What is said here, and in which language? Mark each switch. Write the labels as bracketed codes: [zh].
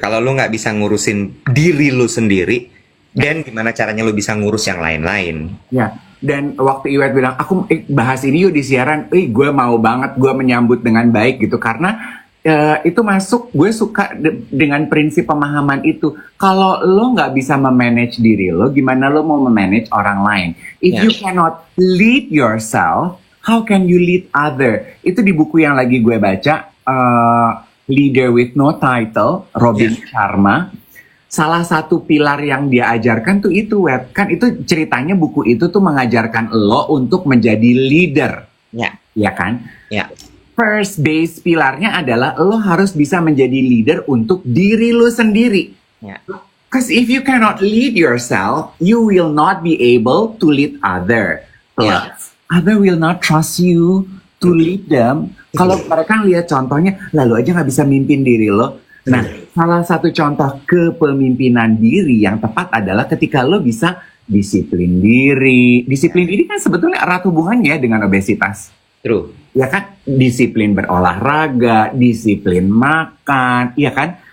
[id] Kalau lo nggak bisa ngurusin diri lo sendiri, dan gimana caranya lo bisa ngurus yang lain-lain? Ya, dan waktu Iwet bilang, aku bahas ini yuk di siaran, gue mau banget, gue menyambut dengan baik gitu, karena itu masuk, gue suka dengan prinsip pemahaman itu. Kalau lo nggak bisa memanage diri lo, gimana lo mau memanage orang lain? [en] If you cannot lead yourself, how can you lead other? [id] Itu di buku yang lagi gue baca, Leader with No Title, Robin Sharma. Salah satu pilar yang dia ajarkan tuh itu, Web. Kan itu ceritanya buku itu tuh mengajarkan lo untuk menjadi leader. Ya kan? Ya. [en] First base [id] pilarnya adalah lo harus bisa menjadi leader untuk diri lo sendiri. Ya. [en] Because if you cannot lead yourself, you will not be able to lead other. Plus, other will not trust you to lead them. [id] Kalau mereka lihat contohnya, lalu aja nggak bisa mimpin diri lo. Nah, salah satu contoh kepemimpinan diri yang tepat adalah ketika lo bisa disiplin diri. Disiplin diri kan sebetulnya erat hubungannya dengan obesitas. [en] True. [id] Ya kan? Disiplin berolahraga, disiplin makan, ya kan?